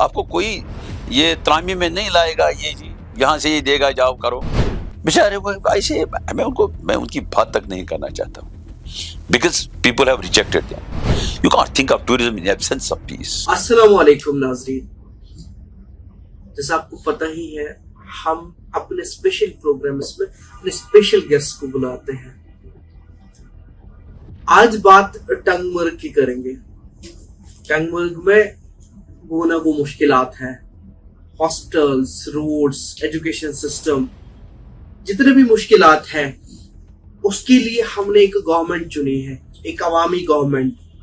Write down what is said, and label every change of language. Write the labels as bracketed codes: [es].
[hi] आपको कोई ये त्रामी में नहीं लाएगा, ये जी यहाँ से ये देगा, जाओ करो। बेचारे वो ऐसे, मैं उनकी बात तक नहीं करना चाहता हूँ, because people have rejected them। [en] You can't think of tourism in absence of peace। [hi] अस्सलाम वालेकुम नाज़रीन, जैसा आपको पता ही है हम अपने स्पेशल प्रोग्राम्स में अपने स्पेशल गेस्ट को बुलाते हैं। आज बात टंगमर्ग की करेंगे। टंगमर्ग में वो ना वो मुश्किलात हैं, हॉस्पिटल्स, रोड्स, एजुकेशन सिस्टम, जितने भी मुश्किलात हैं उसके लिए हमने एक गवर्नमेंट चुनी है, एक अवामी गवर्नमेंट।